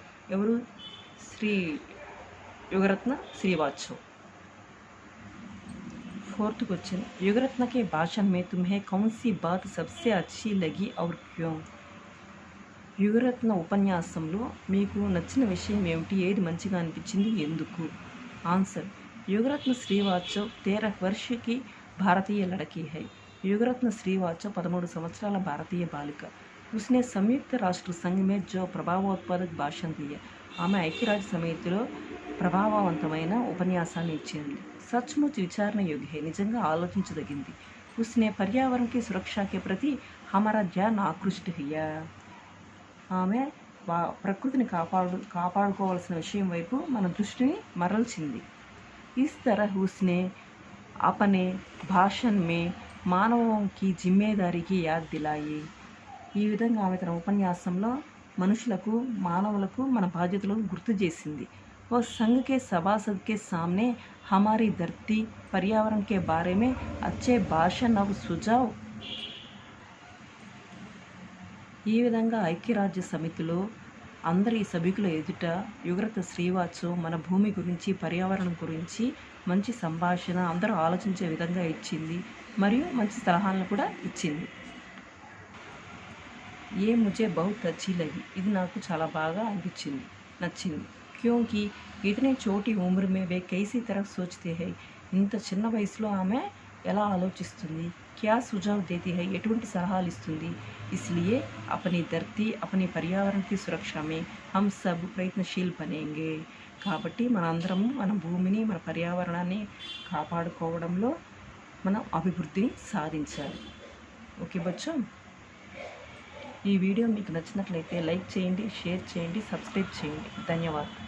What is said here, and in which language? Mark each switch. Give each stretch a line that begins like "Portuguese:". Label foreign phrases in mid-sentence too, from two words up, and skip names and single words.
Telugu: ఎవరు? యుగరత్న శ్రీవాస్తవ్.
Hindi: 4th क्वेश्चन, युगरत्न के भाषण में तुम्हें कौन सी बात सबसे अच्छी लगी और क्यों?
Telugu: యుగరత్న ఉపన్యాసంలో మీకు నచ్చిన విషయం ఏమిటి, ఏది మంచిగా అనిపించింది, ఎందుకు? ఆన్సర్,
Hindi: युगरत्न श्रीवास्तव 13 वर्ष की भारतीय लड़की है.
Telugu: युगरत्न श्रीवास्तव 13 సంవత్సరాల భారతీయ బాలిక.
Hindi: उसने संयुक्त राष्ट्र संघ में जो प्रभावोत्पादक भाषण दिया.
Telugu: ఆమె ఐక్యరాజ్య సమితిలో ప్రభావవంతమైన ఉపన్యాసాన్ని ఇచ్చింది.
Hindi: सचमुच विचारने योग्य है,
Telugu: నిజంగా ఆలోచించదగింది.
Hindi: उसने पर्यावरण की सुरक्षा के प्रति हमारा ध्यान आकृष्ट किया.
Telugu: ఆమె ప్రకృతిని కాపాడుకోవాల్సిన విషయం వైపు మన దృష్టిని మరల్చింది.
Hindi: इस तरह उसने अपने भाषण में మానవం की जिम्मेदारी की याद दिलाई.
Telugu: ఈ విధంగా ఆమె తన ఉపన్యాసంలో మనుషులకు, మానవులకు మన బాధ్యతలను గుర్తు చేసింది.
Hindi: और संघ के सभासद के सामने हमारी धरती पर्यावरण के बारे में अच्छे भाषण और सुझाव.
Telugu: ఈ విధంగా ఐక్యరాజ్య సమితిలో అందరి సభ్యుల ఎదుట యుగరత్న శ్రీవాస్తవ్ మన భూమి గురించి, పర్యావరణం గురించి మంచి సంభాషణ అందరూ ఆలోచించే విధంగా ఇచ్చింది మరియు మంచి సలహాలను కూడా ఇచ్చింది.
Hindi: ये मुझे बहुत अच्छी लगी,
Telugu: ఇది నాకు చాలా బాగా అనిపించింది, నచ్చింది.
Hindi: क्योंकि इतने छोटी उम्र में वे कैसी तरह सोचते हैं,
Telugu: ఇంత చిన్న వయసులో ఆమె ఎలా ఆలోచిస్తుంది,
Hindi: क्या सुझाव देती है,
Telugu: ఎటువంటి సలహాలు ఇస్తుంది.
Hindi: इसलिए अपनी धरती, अपनी पर्यावरण की सुरक्षा में हम सब प्रयत्नशील बनेंगे.
Telugu: కాబట్టి మనందరము మన భూమిని, మన పర్యావరణాన్ని కాపాడుకోవడంలో మనం అభివృద్ధిని సాధించాలి. ఓకే బచ్చా, ఈ వీడియో మీకు నచ్చినట్లయితే లైక్ చేయండి, షేర్ చేయండి, సబ్స్క్రైబ్ చేయండి. ధన్యవాదాలు.